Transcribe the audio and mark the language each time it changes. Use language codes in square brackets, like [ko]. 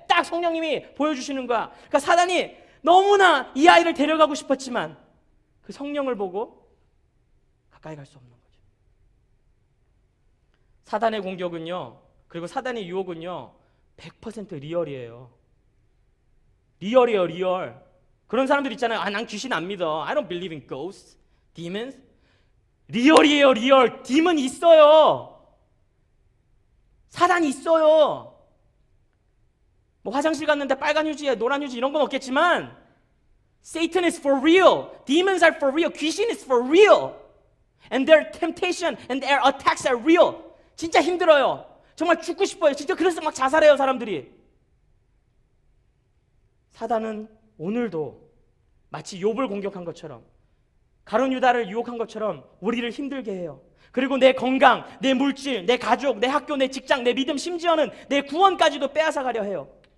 [ko] 딱 성령님이 보여주시는 거야. 그러니까 사단이 너무나 이 아이를 데려가고 싶었지만 그 성령을 보고 가까이 갈 수 없는 거죠. 사단의 공격은요, 그리고 사단의 유혹은요 100% 리얼이에요. 리얼이에요. 리얼. 그런 사람들 있잖아요. 난 귀신 안 믿어. [en] I don't believe in ghosts, demons. [ko] 리얼이에요. 리얼. 디몬 있어요. 사단이 있어요. 뭐 화장실 갔는데 빨간 휴지에 노란 휴지 이런 건 없겠지만 [en] Satan is for real. Demons are for real. 귀신 is for real. And their temptation and their attacks are real. [ko] 진짜 힘들어요. 정말 죽고 싶어요. 진짜 그래서 막 자살해요, 사람들이. 사단은 오늘도 마치 욥을 공격한 것처럼, 가룟 유다를 유혹한 것처럼 우리를 힘들게 해요. 그리고 내 건강, 내 물질, 내 가족, 내 학교, 내 직장, 내 믿음, 심지어는 내 구원까지도 빼앗아가려 해요.